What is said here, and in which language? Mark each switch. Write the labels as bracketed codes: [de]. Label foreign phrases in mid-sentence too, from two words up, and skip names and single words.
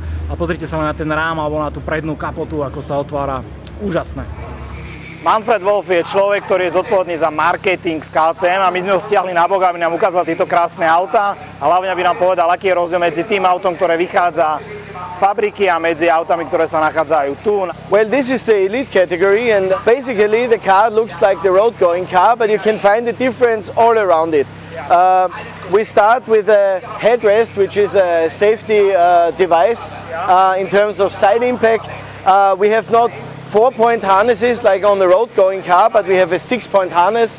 [sk] A pozrite sa na ten rám alebo na tú prednú kapotu, ako sa otvára. Úžasné. Manfred Wolf je človek, ktorý je zodpovedný za marketing v KTM a my sme ho stiahli na bok, aby nám ukázal tieto krásne autá a hlavne aby nám povedal, aký je rozdiel medzi tým autom, ktoré vychádza z fabriky a medzi autami, ktoré sa nachádzajú tu. [en] Well, this is the elite category and basically the car looks like the road going car, but you can find the difference all around it. We start with a headrest, which is a safety device in terms of side impact. We have not 4-point harnesses like on the road going car, but we have a 6-point harness.